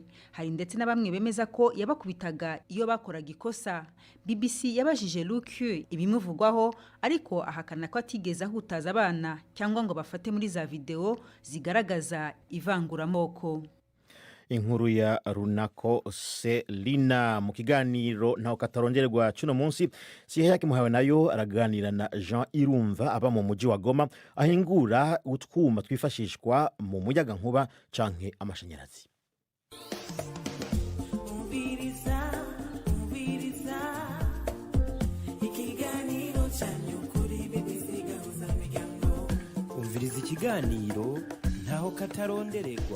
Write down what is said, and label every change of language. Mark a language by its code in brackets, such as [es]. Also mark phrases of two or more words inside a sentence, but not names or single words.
[rw] Hari ndetse na bamwe bemeza ko yabakubitaga iyo bakoraga ikosa. BBC yabajije Lukyu ibimuvugwaho, ariko ahakana ko atigeze ahutaza abana cyangwa ngo bafate muri za video zigaragaza ivanguramoko. Inkuru ya Runako Selina. [rn] Mu kiganiro ntaho katarongerwa cuno munsi, Sihayaki muhawe nayo araganira na Jean Irumva aba mu muji wa Goma ahingura utwuma twifashishwa mu muyaga nkuba canke amashanyarazi. Umviriza ikiganiro ntaho katarondererwa.